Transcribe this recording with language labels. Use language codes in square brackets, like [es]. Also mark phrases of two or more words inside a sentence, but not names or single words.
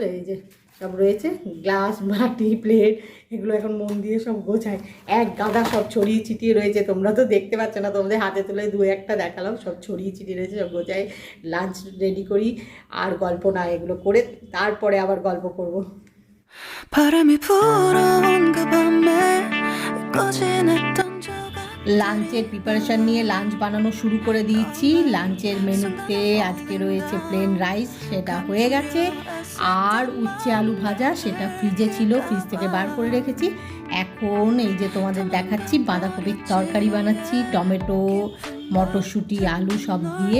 [bn] এই যে সব রয়েছে গ্লাস, বাটি, প্লেট, এগুলো এখন মন দিয়ে সব গোছাই। এক গাদা সব ছড়িয়ে ছিটিয়ে রয়েছে, তোমরা তো দেখতে পাচ্ছ না, তোমাদের হাতে তুলে দু একটা দেখালাম। সব ছড়িয়ে ছিটিয়ে রয়েছে, সব গোছাই, [en] lunch ready [bn] করি। আর গল্প না, এগুলো করে তারপরে আবার গল্প করব। [ko] 바람이 불어온 그 밤에 꺼진 했던 [bn] লাঞ্চের প্রিপারেশান নিয়ে লাঞ্চ বানানো শুরু করে দিয়েছি। লাঞ্চের মেনুতে আজকে রয়েছে [en] plain rice, [bn] সেটা হয়ে গেছে, আর উচ্ছে আলু ভাজা, সেটা ফ্রিজে ছিল, ফ্রিজ থেকে বার করে রেখেছি। এখন এই যে তোমাদের দেখাচ্ছি বাঁধাকপির তরকারি বানাচ্ছি, টমেটো, মটরশুঁটি, আলু সব দিয়ে।